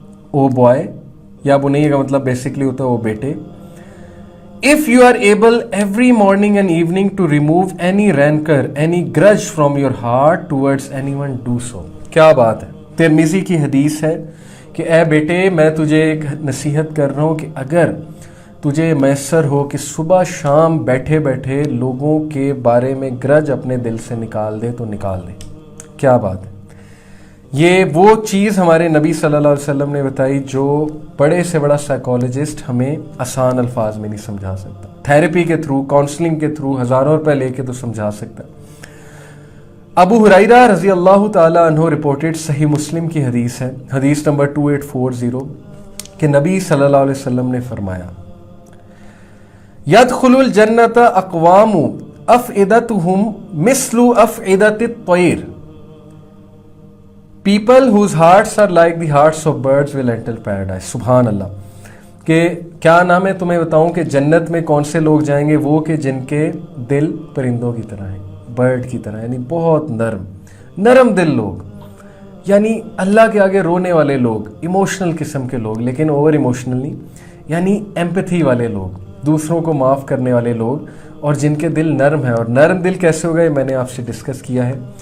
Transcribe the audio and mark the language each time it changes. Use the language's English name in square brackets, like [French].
[English] oh boy, [Urdu] یا بنیا کا مطلب بیسکلی ہوتا ہے او بیٹے. [English] If you are able every morning and evening to remove any rancor, any grudge from your heart towards anyone, do so. [Urdu] کیا بات ہے، ترمذی کی حدیث ہے کہ اے بیٹے میں تجھے ایک نصیحت کر رہا ہوں کہ اگر تجھے میسر ہو کہ صبح شام بیٹھے بیٹھے لوگوں کے بارے میں گرج اپنے دل سے نکال دے تو نکال دے. کیا بات ہے. یہ وہ چیز ہمارے نبی صلی اللہ علیہ وسلم نے بتائی جو بڑے سے بڑا سائیکالوجسٹ ہمیں آسان الفاظ میں نہیں سمجھا سکتا. تھیراپی کے تھرو، کاؤنسلنگ کے تھرو ہزاروں روپے لے کے تو سمجھا سکتا. ابو ہریرہ رضی اللہ تعالیٰ عنہ رپورٹڈ، صحیح مسلم کی حدیث ہے، حدیث نمبر 2840 کہ نبی صلی اللہ علیہ وسلم نے فرمایا [Arabic] یدخل الجنت اقوام افئدتہم مثل افئدت الطیر. [English] People whose hearts are like the hearts of birds will enter paradise. [Urdu] سبحان اللہ. کہ کیا نام ہے تمہیں بتاؤں کہ جنت میں کون سے لوگ جائیں گے؟ وہ کہ جن کے دل پرندوں کی طرح ہیں، برڈ کی طرح، یعنی بہت نرم دل لوگ، یعنی اللہ کے آگے رونے والے لوگ، ایموشنل قسم کے لوگ، لیکن اوور ایموشنل نہیں، یعنی ایمپتھی والے لوگ، دوسروں کو معاف کرنے والے لوگ، اور جن کے دل نرم ہیں. اور نرم دل کیسے ہوگا یہ میں نے آپ سے ڈسکس کیا ہے.